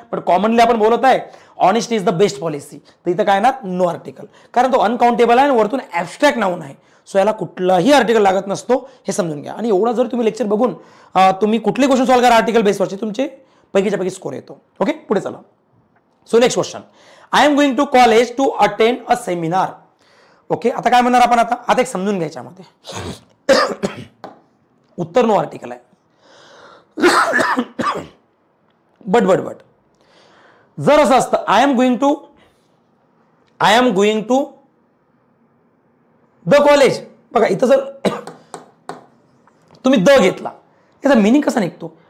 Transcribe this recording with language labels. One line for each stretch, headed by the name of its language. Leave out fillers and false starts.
Marathi: पण कॉमनली आपण बोलत आहे
English: honesty is the best policy,
Marathi: तर इथं काय ना नो आर्टिकल, कारण तो अनकाउंटेबल आहे आणि वरतून ऍबस्ट्रॅक्ट नाऊन आहे. सो याला कुठलाही आर्टिकल लागत नसतो, हे समजून घ्या. आणि एवढा जर तुम्ही लेक्चर बघून तुम्ही कुठले क्वेश्चन सॉल्व्ह करा आर्टिकल बेसवरचे, तुमचे पैकीच्या पैकी स्कोर येतो. ओके, पुढे चला.
English: So next question, I am going to college to attend a seminar.
Marathi: Okay, आता काय म्हणणार आपण? आता एक समजून घ्यायच्यामध्ये उत्तर नो आर्टिकल आहे. बट जर असं असतं
English: I am going to the college,
Marathi: बघा इथं जर तुम्ही द घेतला, याचा मिनिंग कसा निघतो?